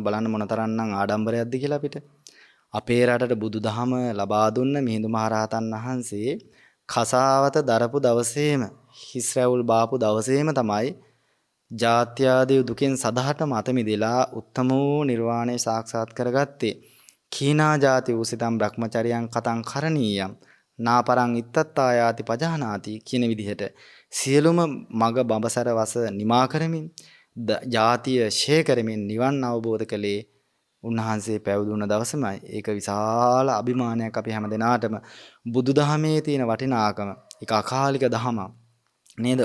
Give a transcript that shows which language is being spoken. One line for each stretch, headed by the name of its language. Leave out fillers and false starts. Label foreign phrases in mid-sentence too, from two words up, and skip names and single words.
Sinhala: බලන්න මොනතරම්නම් ආඩම්බරයක්ද කියලා අපිට. අපේ රටට බුදුදහම ලබා දුන්න මිහිඳු මහරහතන් වහන්සේ කසාවත දරපු දවසේම හිස් රැවුල් බාපු දවසේම තමයි ජාත්‍යාදී දුකෙන් සදහටම අත මිදලා උත්තම වූ නිර්වාණය සාක්ෂාත් කරගත්තේ.
Pali: කීනා ජාති උසිතම් බ්‍රහ්මචරියං කතං කරණීයම් නාපරං ඉත්තත්තායාති පජානාති
Sinhala: කියන විදිහට සියලුම මග බඹසර වස නිමා කරමින් ජාතිය ෂේ කරමින් නිවන් අවබෝධ කළේ උන්වහන්සේ පැවිදුණ දවසමයි. ඒක විශාල අභිමානයක් අපි හැමදෙනාටම. බුදුදහමේ තියෙන වටිනාකම, ඒක අකාලික දහමක් නේද?